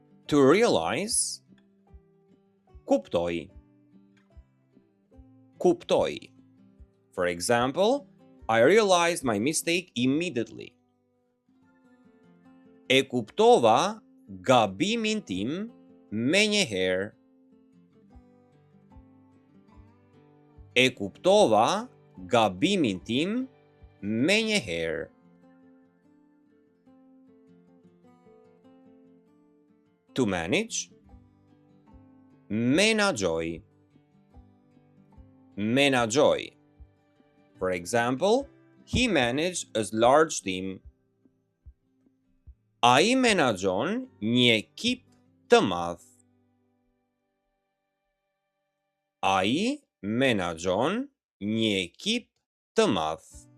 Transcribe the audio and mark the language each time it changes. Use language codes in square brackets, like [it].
[en] To realize, [sq] kuptoj, kuptoj. [en] For example, I realized my mistake immediately. [sq] E kuptova gabimin tim menjëherë. E kuptova gabimin tim menjëherë. [en] To manage, [sq] menaxhoj, menaxhoj. [en] For example, he managed a large team. [sq] Ai menaxhon një ekip të madh. Ai menaxhon një ekip të madh.